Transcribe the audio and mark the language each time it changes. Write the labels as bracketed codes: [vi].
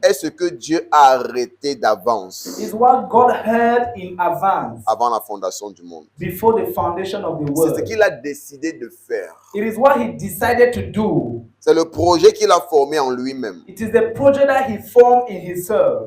[fr] est ce que Dieu a arrêté d'avance [en] is what God heard in advance [fr] avant la fondation du monde. [en] before the foundation of the [fr] C'est ce [en] world. [fr] qu'il a décidé de faire. [en] It is what he decided to do. [fr] C'est le projet qu'il a formé en lui-même [en] It is the project that he formed in himself